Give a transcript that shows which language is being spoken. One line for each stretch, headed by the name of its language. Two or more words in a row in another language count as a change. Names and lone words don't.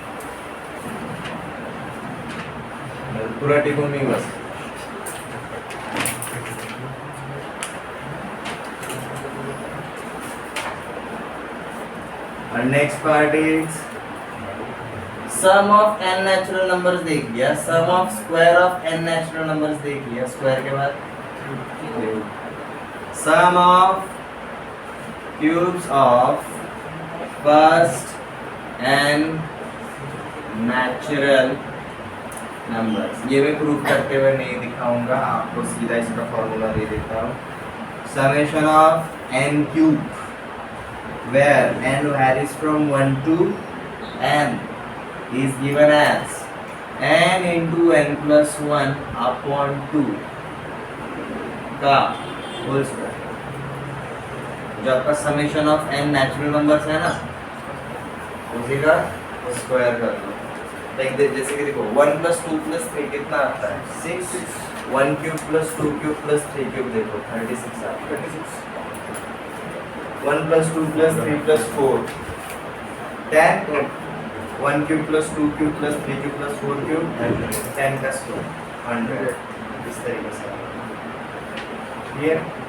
Hindi: पूरा टिकून नहीं बस और
English: next part is sum of n natural numbers
Hindi: देख लिया
English: sum of square of n natural numbers
Hindi: देख लिया स्क्वायर के बाद
English: सम of cubes of first n natural numbers
Hindi: ये मैं प्रूव करते हुए नहीं दिखाऊंगा आपको सीधा इसका फॉर्मूला दे देता हूँ
English: summation of n cube where n varies from 1 to n is given as n into n plus 1 upon 2
Hindi: का
English: whole square
Hindi: जो आपका
English: summation of n natural numbers
Hindi: है ना उसी का स्क्वायर कर लो देख दे जैसे कि देखो
English: 1 plus 2 plus 3
Hindi: कितना आता है 6
English: 1 cube plus 2 cube plus 3 cube
Hindi: देखो 36 आता है
English: 1 plus 2 plus 3 plus 4 10 1 cube plus 2 cube plus 3 cube plus 4 cube 10 का स्क्वायर 100
Hindi: इस तरीके से
English: क्लियर